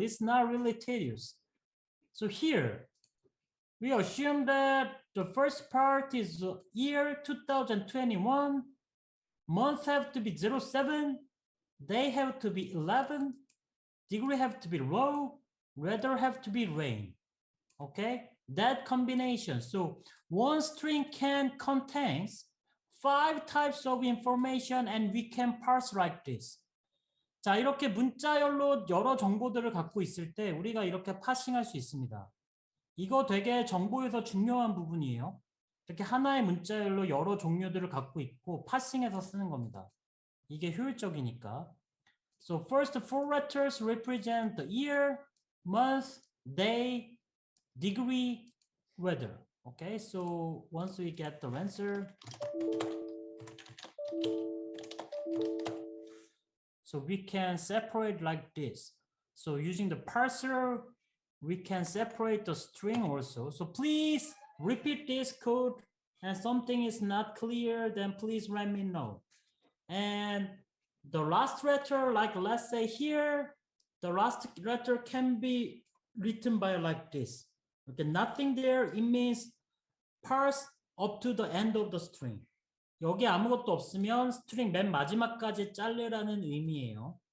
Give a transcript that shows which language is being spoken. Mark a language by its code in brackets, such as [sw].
[en] It's not really tedious. So here, we assume that the first part is year 2021, months have to be 07, day have to be 11, degree have to be low, weather have to be rain. Okay, that combination. So one string can contains 5 types of information and we can parse like this. [ko] 자, 이렇게 문자열로 여러 정보들을 갖고 있을 때 우리가 이렇게 파싱할 수 있습니다. 이거 되게 정보에서 중요한 부분이에요. 이렇게 하나의 문자열로 여러 종류들을 갖고 있고 파싱해서 쓰는 겁니다. 이게 효율적이니까. [en] So first 4 letters represent the year, month, day, degree, weather. Okay, so once we get the answer, so we can separate like this. So using the parser, we can separate the string also. So please repeat this code, and something is not clear, then please let me know. And the last letter, like let's say here, the last letter can be written by like this. Okay, nothing there, it means parse up to the end of the string. [ko] 여기 아무것도 없으면 스트링 맨 마지막까지 자르라는 의미예요.